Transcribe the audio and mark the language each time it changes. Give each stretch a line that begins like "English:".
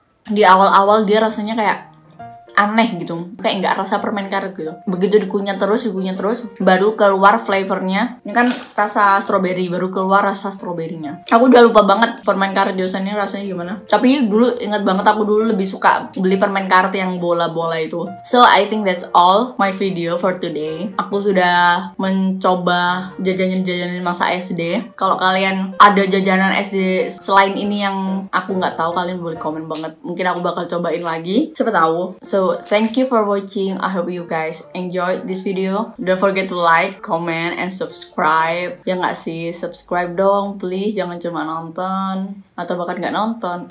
Indonesian: Di awal-awal dia rasanya kayak aneh gitu, kayak nggak rasa permen karet gitu. Begitu dikunyah terus, baru keluar flavornya. Ini kan rasa strawberry, baru keluar rasa stroberinya. Aku udah lupa banget permen karet Yosan ini rasanya gimana. Tapi dulu ingat banget, aku dulu lebih suka beli permen karet yang bola-bola itu.
English: So I think that's all my video for today.
Indonesian: Aku sudah mencoba jajanan masa SD. Kalau kalian ada jajanan SD selain ini yang aku nggak tahu, kalian boleh komen banget. Mungkin aku bakal cobain lagi, siapa tahu.
English: So thank you for watching. I hope you guys enjoyed this video. Don't forget to like, comment, and subscribe.
Indonesian: Ya nggak sih,
English: subscribe dong please.
Indonesian: Jangan cuma nonton atau bahkan nggak nonton.